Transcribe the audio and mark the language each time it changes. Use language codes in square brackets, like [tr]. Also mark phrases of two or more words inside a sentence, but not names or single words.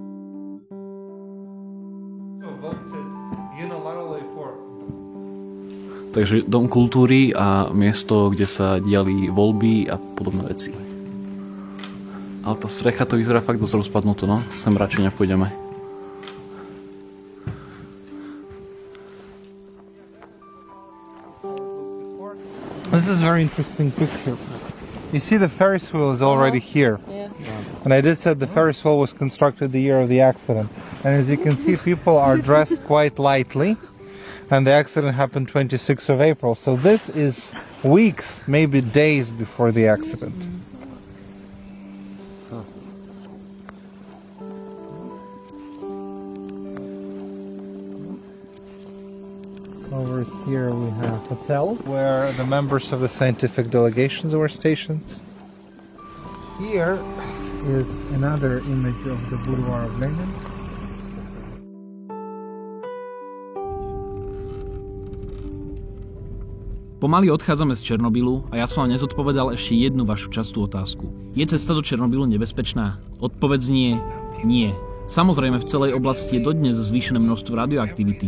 [sk] Takže dom kultúry a miesto, kde sa diali voľby a podobné veci. Ale tá strecha to vyzerá fakt dosť rozpadnuto, no. Sem radšej nepôjdeme. [en] very interesting picture. You see the Ferris wheel is already here. Yeah. And I did said the Ferris wheel was constructed the year of the accident. And as you can see, people are dressed quite lightly. And the accident happened 26th of April. So this is weeks, maybe days before the accident. Over here we have a hotel where the members of the scientific delegations were stationed. Here is another image of the boudoir of Lenin. [sk] Pomaly odchádzame z Černobylu a ja som vám nezodpovedal ešte jednu vašu častú otázku. Je cesta do Černobylu nebezpečná? Odpoveď znie nie. Samozrejme, v celej oblasti je dodnes zvýšené množstvo radioaktivity.